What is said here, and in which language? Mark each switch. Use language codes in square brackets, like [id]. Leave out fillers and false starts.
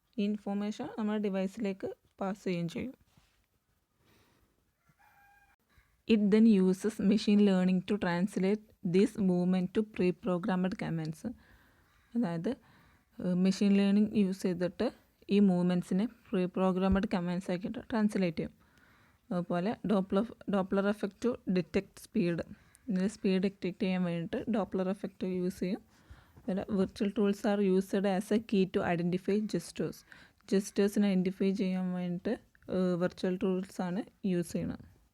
[ml] ഈ ഇൻഫോർമേഷൻ നമ്മുടെ ഡിവൈസിലേക്ക് പാസ് ചെയ്യുകയും ചെയ്യും. [en] It then uses machine learning to translate this movement to pre-programmed commands. [ml] അതായത് മെഷീൻ ലേണിംഗ് യൂസ് ചെയ്തിട്ട് ഈ മൂവ്മെൻറ്റ്സിനെ പ്രീ പ്രോഗ്രാമഡ് കമാൻഡ്സ് ആക്കിയിട്ട് ട്രാൻസ്ലേറ്റ് ചെയ്യും. [en] അതുപോലെ Doppler effect to detect speed. [ml] ഇതിൽ സ്പീഡ് ഡിറ്റക്ട് ചെയ്യാൻ വേണ്ടിയിട്ട് ഡോപ്ലർ എഫക്റ്റ് യൂസ് ചെയ്യും. അതുപോലെ [en] virtual tools are used as a key to identify [ml] ജസ്റ്റേഴ്സിനെ identify ചെയ്യാൻ വേണ്ടിയിട്ട് വിർച്വൽ ടൂൾസാണ് യൂസ് ചെയ്യുന്നത്.